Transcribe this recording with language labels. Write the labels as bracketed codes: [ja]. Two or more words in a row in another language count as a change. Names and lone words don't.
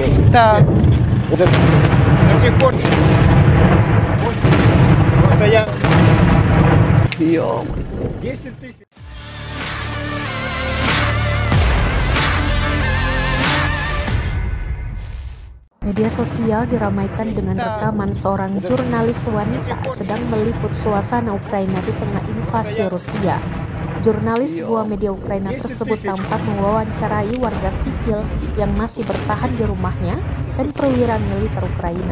[ru] Так. До сих пор. Просто я... Ё-моё. 10 тысяч. [id] Media sosial diramaikan dengan rekaman seorang jurnalis wanita sedang meliput suasana Ukraina di tengah invasi Rusia. Jurnalis sebuah media Ukraina tersebut tampak mewawancarai warga sipil yang masih bertahan di rumahnya dan perwira militer Ukraina.